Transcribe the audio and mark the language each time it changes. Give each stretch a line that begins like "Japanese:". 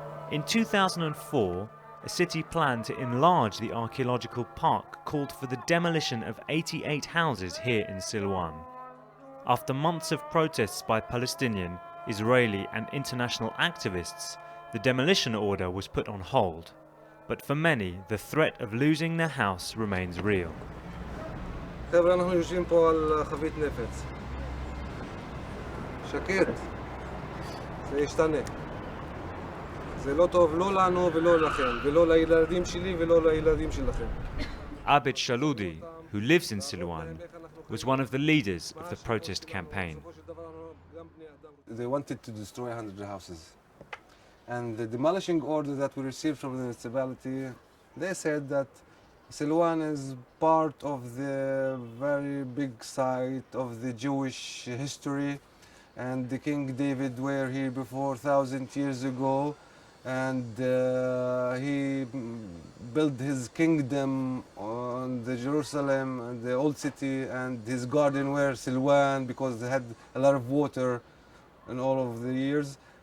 English: In 2004, a city plan to enlarge the archaeological park called for the demolition of 88 houses here in Silwan. After months of protests by Palestinian, Israeli and international activists, the demolition order was put on hold. But for many, the threat of losing their house remains real.
Hebrew: חבר'ה, אנחנו יושבים פה על חבית נפץ. שקט. זה ישתנה. זה לא טוב לא לנו ולא לכם, ולא לילדים שלי ולא לילדים שלכם.
English: Abed Shaludi, who lives in Silwan, was one of the leaders of the protest campaign. They wanted to destroy 100 houses. And the demolishing order that we received from the municipality, they said that Silwan is part of the very big site of the Jewish history, and the King David were here before 1,000 years ago, and he built his kingdom on the Jerusalem, the old city, and his garden were Silwan because they had a lot of water in all of the years.